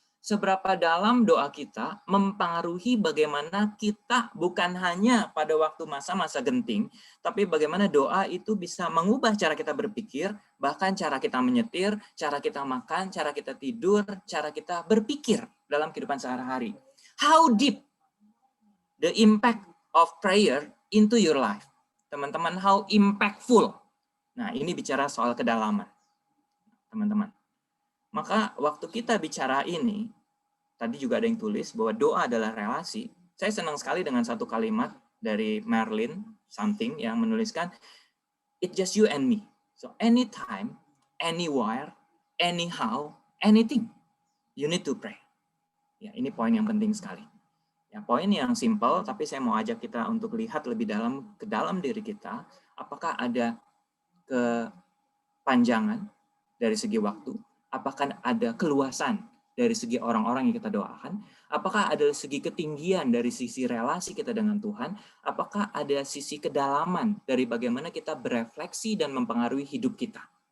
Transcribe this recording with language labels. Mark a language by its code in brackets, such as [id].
[id] Seberapa dalam doa kita mempengaruhi bagaimana kita bukan hanya pada waktu masa-masa genting, tapi bagaimana doa itu bisa mengubah cara kita berpikir, bahkan cara kita menyetir, cara kita makan, cara kita tidur, cara kita berpikir dalam kehidupan sehari-hari. [en] How deep the impact of prayer into your life? [id] Teman-teman, [en] how impactful? [id] Nah, ini bicara soal kedalaman, teman-teman. Maka waktu kita bicara ini, tadi juga ada yang tulis bahwa doa adalah relasi. Saya senang sekali dengan satu kalimat dari Merlin something yang menuliskan, [en] it's just you and me. So anytime, anywhere, anyhow, anything, you need to pray. [id] Ya, ini poin yang penting sekali. Ya, poin yang simple, tapi saya mau ajak kita untuk lihat lebih dalam ke dalam diri kita, apakah ada kepanjangan dari segi waktu, apakah ada keluasan dari segi orang-orang yang kita doakan, apakah ada segi ketinggian dari sisi relasi kita dengan Tuhan, apakah ada sisi kedalaman dari bagaimana kita berefleksi dan mempengaruhi hidup kita.